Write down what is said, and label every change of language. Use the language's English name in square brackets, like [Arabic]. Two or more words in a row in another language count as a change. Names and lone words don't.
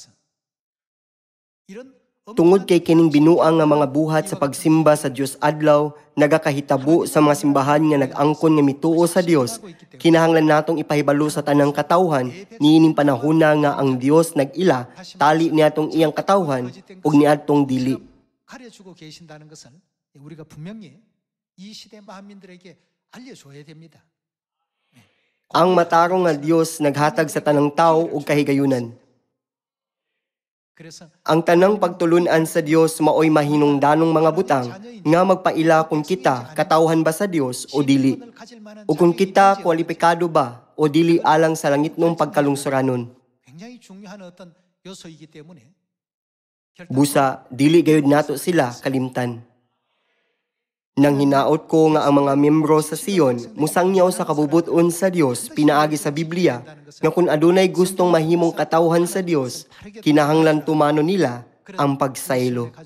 [Cebuano] Tungod kay kining binuang nga mga buhat sa pagsimba sa Dios adlaw, nagakahitabo sa mga simbahan nga nag-angkon nga mituo sa Dios, kinahanglan natong ipahibalo sa tanang katawhan niining panahona nga ang Dios nag-ila, tali niadtong iyang katawhan ug niadtong dili. [Korean] 가르쳐주고 계신다는 것을 우리가 분명히 이 시대 만민들에게 알려줘야 됩니다. [Cebuano] Ang matarong nga Dios naghatag sa tanang tawo og kahigayunan. [Korean] 그래서 [Cebuano] Ang tanang pagtulunan sa Dios maoy mahinungdanong mga butang nga magpaila kung kita katawhan ba sa Dios o dili, o kung kita kwalipikado ba o dili alang sa langitnong pagkalungsuranon. [Korean] 굉장히 중요한 어떤 요소이기 때문에 [Cebuano] Busa, dili gayud nato sila kalimtan. Nang hinaot ko nga ang mga miyembro sa Sion, musangyaw sa kabubuton sa Dios, pinaagi sa Biblia, nga kung adunay gustong mahimong katawhan sa Dios, kinahanglan tumano nila ang pagsaylo.